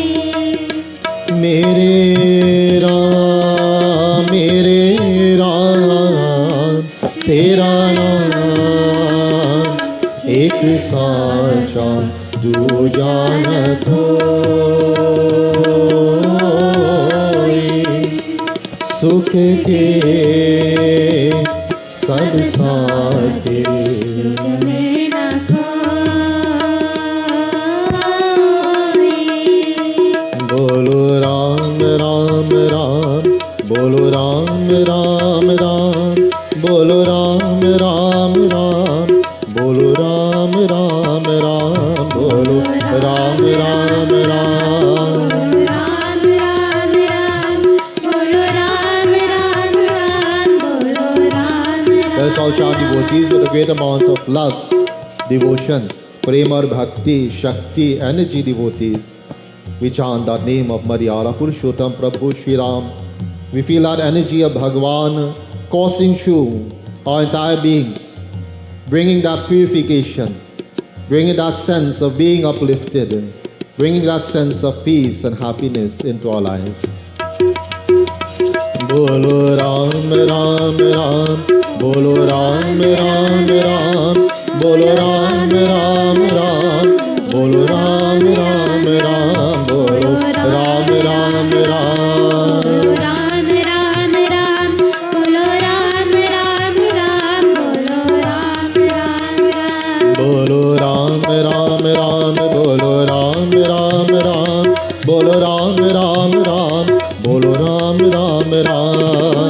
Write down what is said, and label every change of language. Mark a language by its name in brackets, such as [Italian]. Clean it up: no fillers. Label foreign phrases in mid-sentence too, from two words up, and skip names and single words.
[Hindi] मेरे राम तेरा नाम एक साचा दूजा न कोई, सुख के सब साथे, दुख में न कोई। बोलो राम राम राम, बोलो राम राम राम, बोलो राम राम राम, बोलो राम राम राम, बोलो राम राम राम। राम राम राम, बोलो राम राम राम, बोलो राम राम। [English] Let's all chant devotees with a great amount of love, devotion, prema or bhakti, shakti, energy devotees. We chant that name of Maryara Purushottam Prabhu Shri Ram. We feel that energy of Bhagavan coursing through our entire beings, bringing that purification, bringing that sense of being uplifted, bringing that sense of peace and happiness into our lives. [Hindi] बोलो राम राम राम, बोलो राम राम राम, बोलो राम राम राम, बोलो राम राम राम, बोलो राम राम राम. राम राम राम, बोलो राम राम राम, बोलो राम राम राम। बोलो राम राम राम, बोलो राम राम राम, बोलो राम राम राम, बोलो राम राम राम।